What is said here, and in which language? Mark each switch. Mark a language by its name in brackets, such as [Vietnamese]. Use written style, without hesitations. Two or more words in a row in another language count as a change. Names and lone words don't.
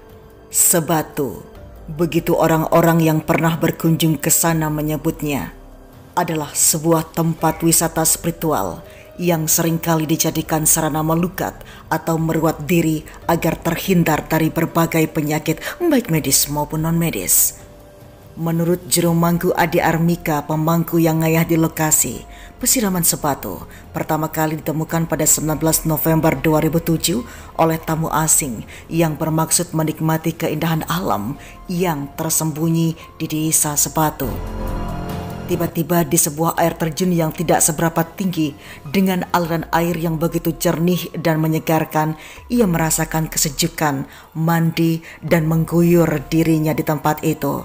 [Indonesian] Sebatu, begitu orang-orang yang pernah berkunjung ke sana menyebutnya, adalah sebuah tempat wisata spiritual yang seringkali dijadikan sarana melukat atau meruat diri agar terhindar dari berbagai penyakit baik medis maupun non-medis. Menurut Juru Mangku Adi Armika, pemangku yang ngayah di lokasi, pesiraman Sebatu pertama kali ditemukan pada 19 November 2007 oleh tamu asing yang bermaksud menikmati keindahan alam yang tersembunyi di desa Sebatu. Tiba-tiba di sebuah air terjun yang tidak seberapa tinggi dengan aliran air yang begitu jernih dan menyegarkan, ia merasakan kesejukan, mandi dan mengguyur dirinya di tempat itu.